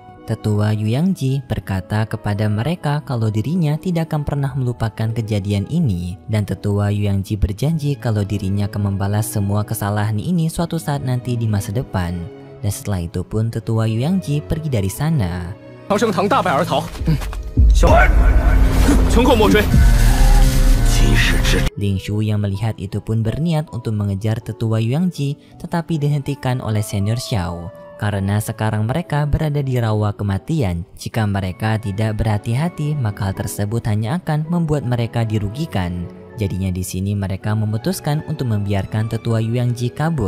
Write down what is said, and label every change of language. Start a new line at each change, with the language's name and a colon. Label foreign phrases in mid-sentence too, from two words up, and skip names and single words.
Indonesian: Tetua Yu Yangji berkata kepada mereka kalau dirinya tidak akan pernah melupakan kejadian ini, dan tetua Yu Yangji berjanji kalau dirinya akan membalas semua kesalahan ini suatu saat nanti di masa depan. Dan setelah itu pun tetua Yu Yangji pergi dari sana.
Chinese: 唐升堂大败而逃。小穷寇莫追。
Indonesian: Ling Shu yang melihat itu pun berniat untuk mengejar tetua Yu Yangji, tetapi dihentikan oleh senior Xiao. Karena sekarang mereka berada di rawa kematian. Jika mereka tidak berhati-hati, maka hal tersebut hanya akan membuat mereka dirugikan. Jadinya di sini mereka memutuskan untuk membiarkan tetua Yu Yangji kabur.